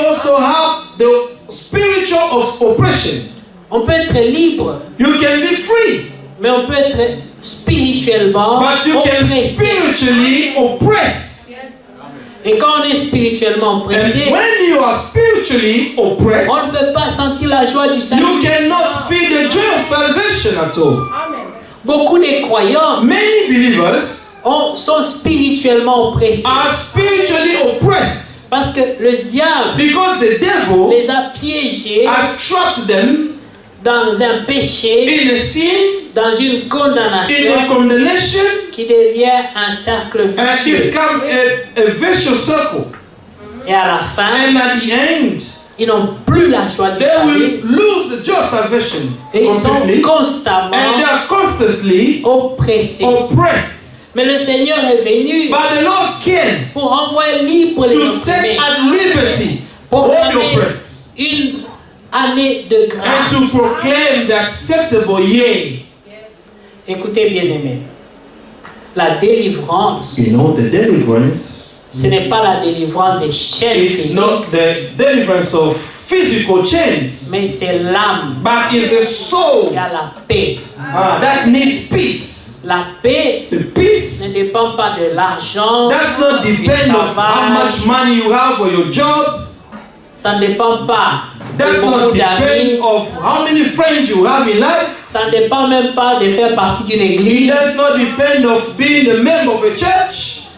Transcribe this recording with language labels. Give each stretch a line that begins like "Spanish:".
English: also have the spiritual oppression.
French: On peut être libre,
English: You can be free,
French: mais on peut être spirituellement
English: but you can
French: oppressé.
English: spiritually oppressed.
French: Et quand on est spirituellement oppressé,
English: And when you are spiritually oppressed,
French: on ne peut pas sentir la joie du
English: you
French: salut.
English: cannot feel the joy of salvation at all. Amen.
French: Beaucoup de croyants
English: Many believers
French: sont spirituellement oppressés
English: are spiritually oppressed
French: parce que le diable
English: because the devil
French: les a piégés
English: has trapped them
French: dans un péché,
English: in a sin,
French: dans une
English: in
French: condamnation
English: a condemnation,
French: qui devient un cercle
English: and it's
French: vicieux.
English: come a vicious circle.
French: Et à la fin,
English: And at the end,
French: ils n'ont plus la joie du
English: they
French: salut
English: will lose the joy of salvation
French: et ils sont
English: completely, and
French: constamment
English: they are constantly
French: oppressés.
English: oppressed.
French: Mais le Seigneur est venu
English: But the Lord came
French: pour renvoyer libre les
English: to set
French: opprimés,
English: at liberty
French: pour
English: all the
French: proclamer
English: oppressed,
French: une année de
English: and to
French: grâce.
English: proclaim the acceptable year.
French: Écoutez bien aimé, la délivrance,
English: You know, the deliverance
French: ce n'est pas la délivrance des chaînes
English: is
French: physiques,
English: not the deliverance of physical chains,
French: mais c'est l'âme
English: but is the soul
French: qui a la paix.
English: that needs peace.
French: La paix
English: The
French: ne
English: peace
French: dépend pas de l'argent,
English: does not
French: du
English: depend on how
French: travail,
English: much money you have for your job.
French: ça ne dépend pas de
English: Does
French: beaucoup
English: not
French: d'amis,
English: depend of how many friends you have in life.
French: ça ne dépend même pas de faire partie d'une
English: It
French: église,
English: does not depend of being a member of a church.